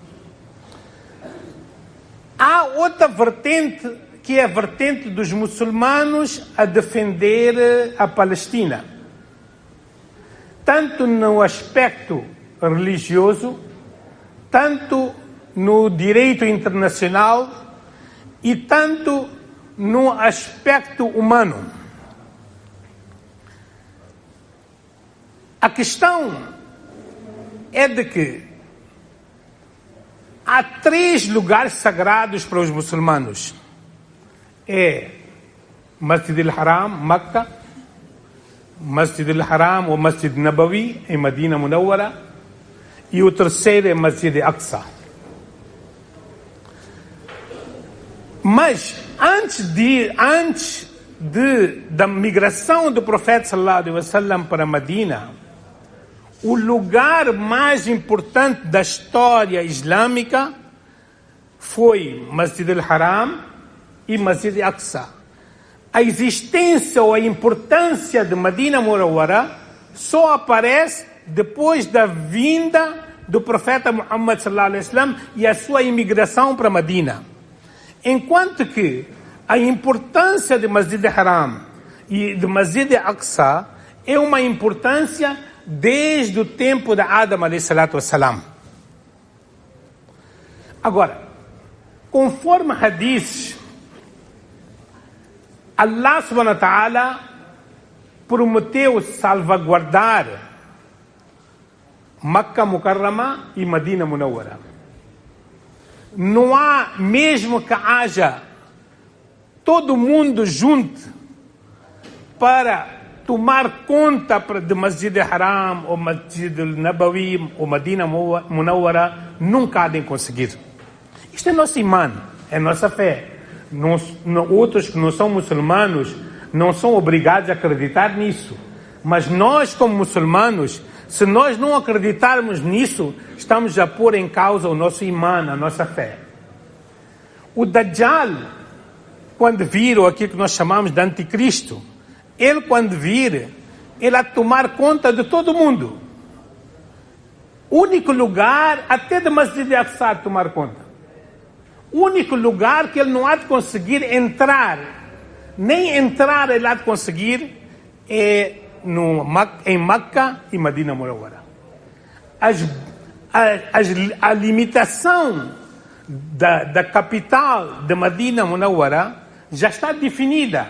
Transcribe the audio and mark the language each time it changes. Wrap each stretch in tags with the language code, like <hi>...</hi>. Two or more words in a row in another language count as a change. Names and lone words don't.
<pt>Há outra vertente, que é a vertente dos muçulmanos a defender a Palestina, tanto no aspecto religioso, tanto no direito internacional e tanto no aspecto humano. A questão é de que há 3 lugares sagrados para os muçulmanos. É Masjid al-Haram, Meca, Masjid al-Haram ou Masjid Nabawi, em Medina Munawwara, e o terceiro é Masjid al-Aqsa. Mas antes da migração do profeta</pt> <ar>صلى الله عليه وسلم</ar> <pt>para Medina, o lugar mais importante da história islâmica foi Masjid al-Haram e Masjid al-Aqsa. A existência ou a importância de Medina Munawwara só aparece depois da vinda do profeta Muhammad</pt> <ar>صلى الله عليه وسلم</ar> <pt>e a sua imigração para Medina. Enquanto que a importância de Masjid al-Haram e de Masjid al-Aqsa é uma importância desde o tempo de Adam</pt> <ar>عليه الصلاة والسلام.</ar> <pt>Agora, conforme hadiths,</pt> <ar>الله سبحانه وتعالى</ar> <pt>prometeu salvaguardar Meca Mukarrama e Medina Munawwara. Não há, mesmo que haja todo mundo junto para tomar conta de Masjid al-Haram, ou Masjid al-Nabawi, ou Medina Munawwara, nunca há de conseguir. Isto é nosso imã, é nossa fé. Outros que não são muçulmanos não são obrigados a acreditar nisso. Mas nós, como muçulmanos, se nós não acreditarmos nisso, estamos a pôr em causa o nosso imã, a nossa fé. O Dajjal, quando vir, ou aquilo que nós chamamos de anticristo, ele quando vir, ele a tomar conta de todo mundo. Único lugar, até de Masjid al-Aqsa tomar conta. Único lugar que ele não há de conseguir entrar, nem entrar ele há de conseguir, é em Meca e Medina Munawwara. A limitação da capital de Medina Munawwara já está definida.</pt>